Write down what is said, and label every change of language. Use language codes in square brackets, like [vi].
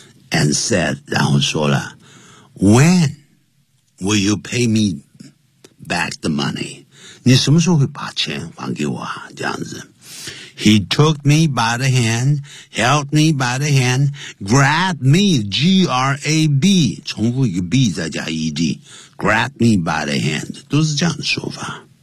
[en] And said, [zh] 然后说了 [en] when will you pay me back the money? [zh] 你什么时候会把钱还给我啊这样子。 [en] He took me by the hand, held me by the hand, grabbed me, G-R-A-B, [zh] 重复一个 B 再加 [en] E-D, grabbed me by the hand, 都是这样的说法。